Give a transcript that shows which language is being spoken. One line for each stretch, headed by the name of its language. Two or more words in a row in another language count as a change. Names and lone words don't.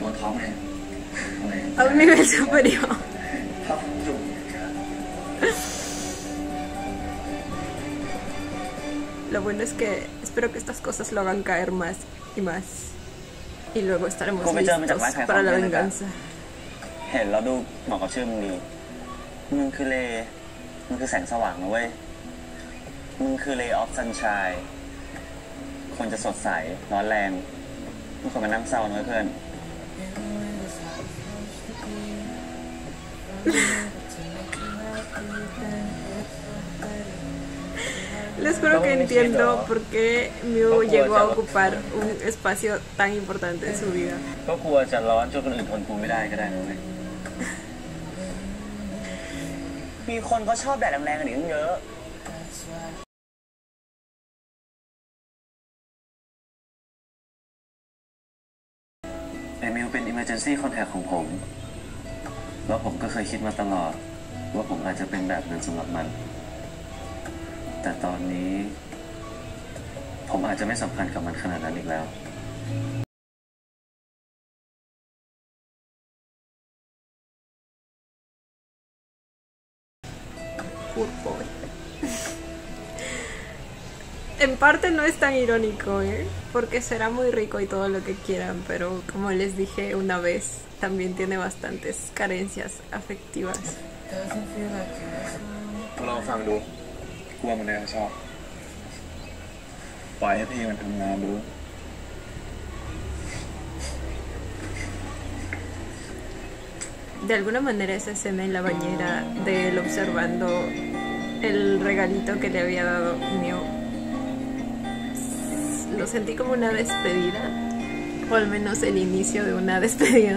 Spanish: A un nivel superior. Lo bueno es que espero que estas cosas lo hagan caer más y más. Y luego estaremos listos para la venganza.
Thai: เห็นแล้วดูเหมาะกับชื่อมึงดีมึงคือเลมึงคือแสงสว่างนะเว้ยมึงคือ
English: Ray of Sunshine
Thai: คนจะสดใสร้อนแรงไม่ควรมานั่งเศร้านะเพื่อน
Spanish: Les juro que entiendo por qué Mew llegó a ocupar un espacio tan importante en su vida.
Thai: ก็กลัวจะร้อนจนคนอื่นทนกูไม่ได้ก็ได้นะเว้ยมีคนเขาชอบแดดแรงๆกันอีกตั้งเยอะไอ้มิวเป็น
English: emergency contact
Thai: ของผมแล้วผมก็เคยคิดมาตลอดว่าผมอาจจะเป็นแบบนั้นสำหรับมันแต่ตอนนี้ผมอาจจะไม่สำคัญกับมันขนาดนั้นอีกแล้ว
Spanish: En parte no es tan irónico, porque será muy rico y todo lo que quieran, pero como les dije una vez, también tiene bastantes carencias afectivas.
Thai: ลองฟังดูกลัวมันน่าจะชอบปล่อยให้พี่มันทำงานดู
Spanish: De alguna manera esa escena en la bañera de él observando el regalito que le había dado Mew, lo sentí como una despedida, o al menos el inicio de una despedida.